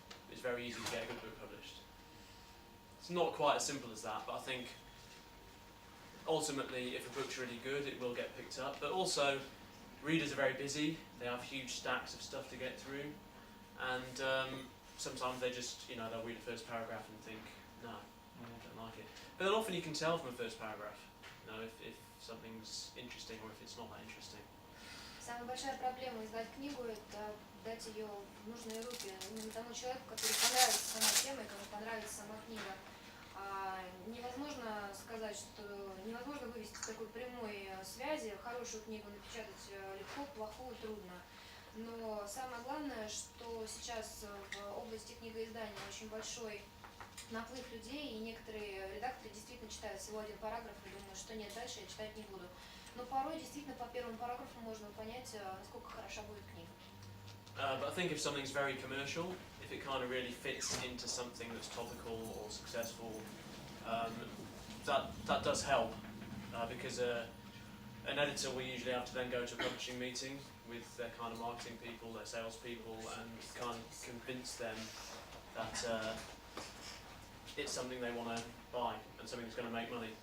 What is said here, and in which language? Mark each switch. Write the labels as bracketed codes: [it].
[en] It's very easy to get a good book published. It's not quite as simple as that, but I think ultimately, if a book's really good, it will get picked up. But also, readers are very busy. They have huge stacks of stuff to get through, and sometimes they just, they'll read the first paragraph and think, no, I don't like it. But then often you can tell from the first paragraph, if something's interesting or if it's not that interesting. [ru] Самая большая проблема издать книгу — это дать ее в нужные руки именно тому человеку, который понравится сама тема и кому понравится сама книга. Невозможно сказать, что невозможно вывести такой прямой связи. Хорошую книгу напечатать легко, плохую трудно. Но самое главное, что сейчас в области книгоиздания очень большой наплыв людей, и некоторые редакторы действительно читают всего один параграф и думают, что нет, дальше я читать не буду. Но порой действительно по первому параграфу можно понять, насколько хороша будет книга. [en] But I think if something's very commercial, if it kind of really fits into something that's topical or successful, that does help, because an editor will usually have to then go to a publishing meeting with their kind of marketing people, their sales people, and kind of convince them that it's something they want to buy and something that's going to make money.